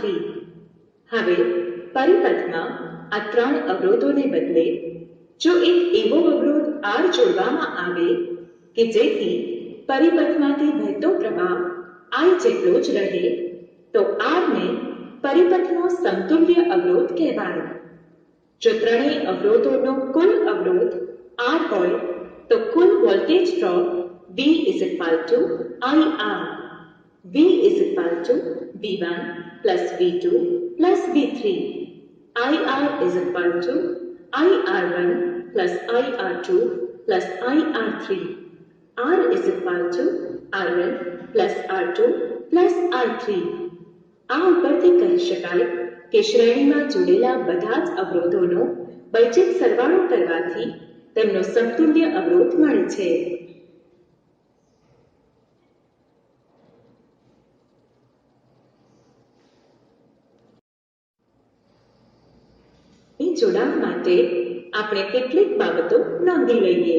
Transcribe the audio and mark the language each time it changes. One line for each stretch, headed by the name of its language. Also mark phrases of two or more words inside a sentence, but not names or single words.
Gujarati: હવે પરિપથમાં આ ત્રણ અવરોધોને બદલે જો એક એવો અવરોધ R જોડવામાં આવે કે જેથી પરિપથમાંથી વહેતો પ્રવાહ I જેટલો જ રહે તો R ને પરિપથનો સમતુલ્ય અવરોધ કહેવાય. જો ત્રણેય અવરોધોનો કુલ અવરોધ R હોય તો કુલ
English: voltage drop
Gujarati: V IR.
English: V V1 plus V2 plus V3. IR IR1 plus IR2 plus IR3. R R1 plus R2 plus R3.
Gujarati: આ ઉપરથી કહી શકાય કે શ્રેણીમાં જોડેલા બધા જ અવરોધોનો વૈજિક સરવાળો કરવાથી તેમનો સમતુલ્ય અવરોધ મળે છે. જોડાણ માટે આપણે કેટલીક બાબતો નોંધી લઈએ.